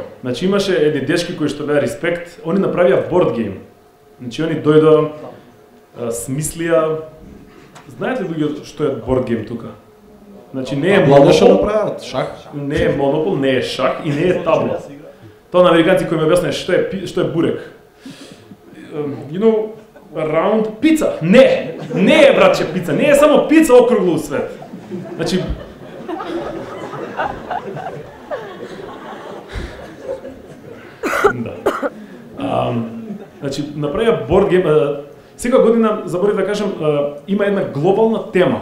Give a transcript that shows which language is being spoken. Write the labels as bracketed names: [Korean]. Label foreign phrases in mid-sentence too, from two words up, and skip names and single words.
[Macedonian] Значи имаше едни дечки кои што беа респект, они направија [English] board game. [Macedonian] Значи они дојдоа, смислија, знаете ли луѓе што е [English] board game [Macedonian] тука? Значи не е Монопол, шах. Не е Монопол, не е шах и не е табло. Тоа на американци кои ми објаснаа што е бурек. [English] You know, round пица. [Macedonian] Не е братче пица, не е само пица округло у свет. Значи да. Значи направија [English] board game. [Macedonian] Секоја година, заборив да кажам, има една глобална тема.